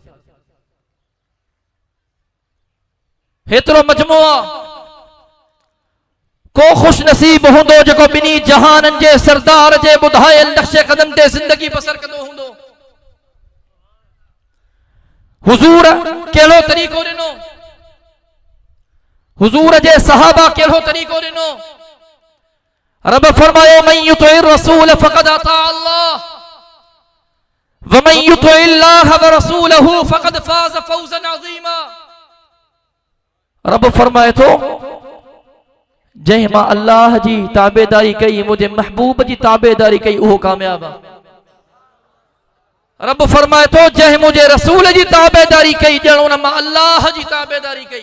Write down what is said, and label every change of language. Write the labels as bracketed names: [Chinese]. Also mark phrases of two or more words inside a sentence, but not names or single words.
[Sindhi] हेतिरो मजमूआ को खुश नसीब हूंदो जो बिनी जहानन जे सरदार जे ॿुधायल नक्शे कदम ते ज़िंदगी बसर कंदो हूंदो। हुजूर कहिड़ो तरीक़ो ॾिनो, हुजूर जे सहाबा कहिड़ो तरीक़ो ॾिनो। रब फरमायो [Arabic] من يطع الرسول فقد أطاع الله ومن يطع الله ورسوله فقد فاز فوزا عظيما. [Sindhi] रब फरमाए थो जंहिं मां अल्लाह जी ताबेदारी कई, मुझे महबूब जी ताबेदारी कई, उहो कामयाब आहे। रब फरमाए तो जंहिं मुझे रसूल जी ताबेदारी कई, ॼण उन मां अल्लाह जी ताबेदारी कई।